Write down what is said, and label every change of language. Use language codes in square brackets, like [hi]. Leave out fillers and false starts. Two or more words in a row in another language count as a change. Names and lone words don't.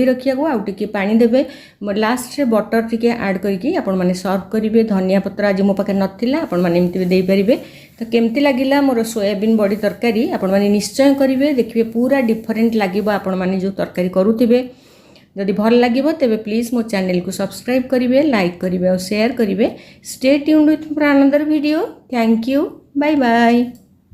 [or] ରଖିଆ କୁ ଆଉ ଟିକେ ପାଣି ଦେବେ ଲାଷ୍ଟ ରେ ବଟର ଟିକେ ଆଡ୍ କରିକି ଆପଣ ମାନେ ସର୍ଭ କରିବେ ଧନିଆ ପତ୍ର ଆଜି ମୋ ପାଖେ ନଥିଲା ଆପଣ ମାନେ ଏମିତି ଦେଇ ପାରିବେ ତ କେମିତି ଲାଗିଲା ମୋର ସୋୟାବିନ ବଡ଼ି ତରକାରୀ ଆପଣ ମାନେ ନିଶ୍ଚୟ କରିବେ ଦେଖିବେ ପୂରା ଡିଫରେଣ୍ଟ ଲାଗିବ ଆପଣ ମାନେ ଯୋ ତରକାରୀ କରୁଥିବେ ଯଦି ଭଲ ଲାଗେ ତେବେ ପ୍ଲିଜ୍ ମୋ ଚ୍ୟାନେଲ କୁ ସବସ୍କ୍ରାଇବ କରିବେ ଲାଇକ କରିବେ ଔର ଶେୟାର କରିବେ [en] stay tuned with another video thank you bye bye.